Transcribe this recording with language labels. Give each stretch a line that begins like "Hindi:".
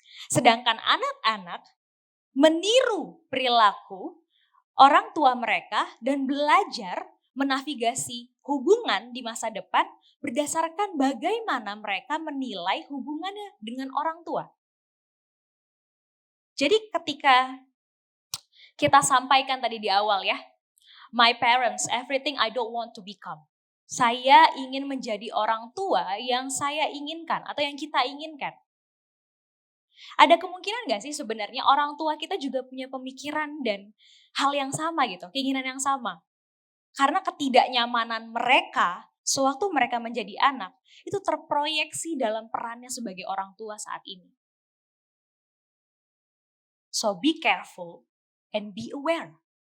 Indonesian: Sedangkan anak-anak meniru perilaku orang tua mereka dan belajar menavigasi hubungan di masa depan berdasarkan bagaimana mereka menilai hubungannya dengan orang tua. Jadi ketika kita sampaikan tadi di awal ya,
English: my parents, everything I don't want to become.
Indonesian: Saya ingin menjadi orang tua yang saya inginkan atau yang kita inginkan. Ada kemungkinan gak sih sebenarnya orang tua kita juga punya pemikiran dan hal yang sama gitu, keinginan yang sama. Karena ketidaknyamanan mereka sewaktu mereka menjadi anak, itu terproyeksi dalam perannya sebagai orang tua saat ini.
English: So be careful and be aware.